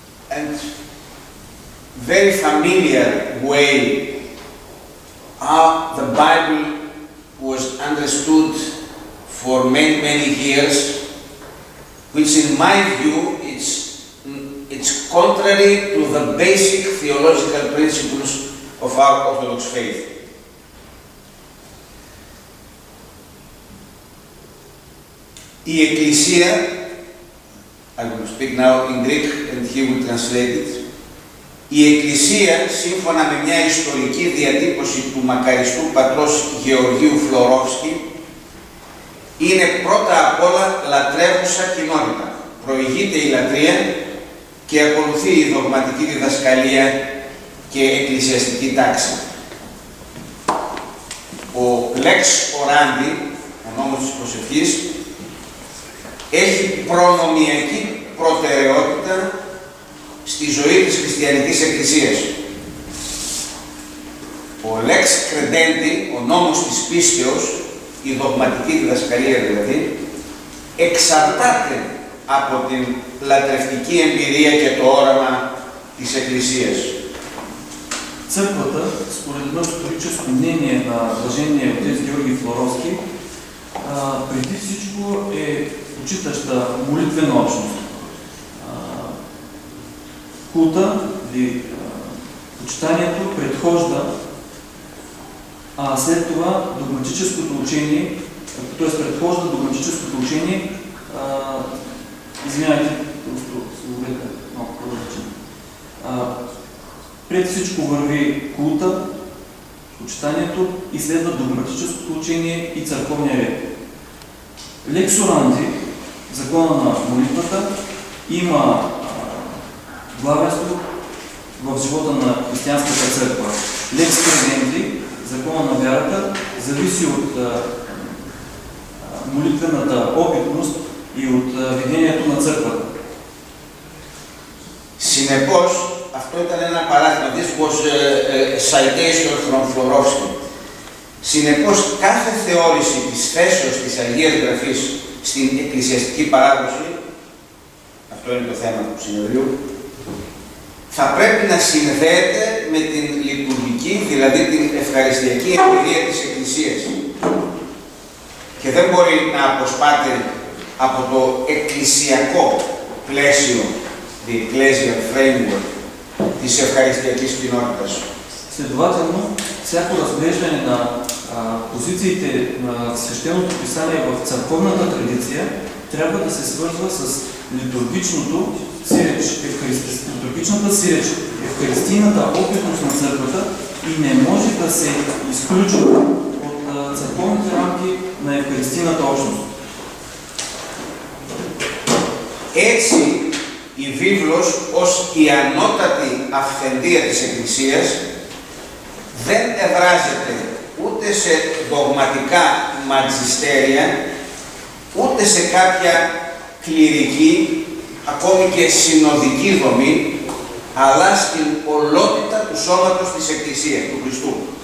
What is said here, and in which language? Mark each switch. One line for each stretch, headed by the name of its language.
English: and very familiar way how the Bible was understood for many, many years, which in my view it's contrary to the basic theological principles of our Orthodox faith.
Greek: Η Εκκλησία,
English: I will speak now in Greek and he will translate it.
Greek: Η Εκκλησία, σύμφωνα με μια ιστορική διατύπωση του μακαριστού πατρός Γεωργίου Φλωρόφσκι, είναι πρώτα απ' όλα λατρεύουσα κοινότητα. Προηγείται η λατρεία και ακολουθεί η δογματική διδασκαλία και εκκλησιαστική τάξη. Ο Lex Orandi, ο νόμος της προσευχής, έχει προνομιακή προτεραιότητα στη ζωή της χριστιανικής εκκλησίας. Ο Lex Credendi, ο νόμος της πίστεως, η δογματική διδασκαλία δηλαδή, εξαρτάται από την λατρευτική εμπειρία και το όραμα της Εκκλησίας.
Bulgarian: Църквата, според едно историческо мнение на блажения отец Георги Флоровски, преди всичко е почитаща молитвена общност. Култа или почитанието предхожда, след това догматическото учение, т.е. предхожда догматическото учение, извинявайте, словека малко по-различно. Пред всичко върви култа, почитанието и следва догматическото учение и църковния ред. Лекс Оранди, закона на молитвата, има главенство в живота на християнската църква. Лекс Креденди, закона на вярата, зависи от молитвената опитност и от видението на църквата.
Greek: Συνεπώς, αυτό ήταν ένα παράδειγμα,
English: this was a citation from Florovsky.
Greek: Συνεπώς, κάθε θεώρηση της θέσεως της Αγίας Γραφής στην εκκλησιαστική παράδοση, αυτό είναι το θέμα του συνεδρίου, θα πρέπει να συνδέεται με την λειτουργική, δηλαδή την ευχαριστιακή εμπειρία της Εκκλησίας. Και δεν μπορεί να αποσπάται από το εκκλησιακό πλαίσιο,
English: the ecclesial framework,
Greek: της ευχαριστιακής κοινότητας.
Bulgarian: Следователно, всяко разглеждане на позициите на свещеното писание в църковната традиция трябва да се свързва с литургичната сиреч, евхаристийната опитност на църквата и не може да се изключва от църковните рамки на евхаристийната общност.
Greek: Έτσι, η βίβλος ως η ανώτατη αυθεντία της Εκκλησίας δεν εδράζεται ούτε σε δογματικά ματζιστέρια, ούτε σε κάποια κληρική, ακόμη και συνοδική δομή, αλλά στην ολότητα του σώματος της Εκκλησίας, του Χριστού.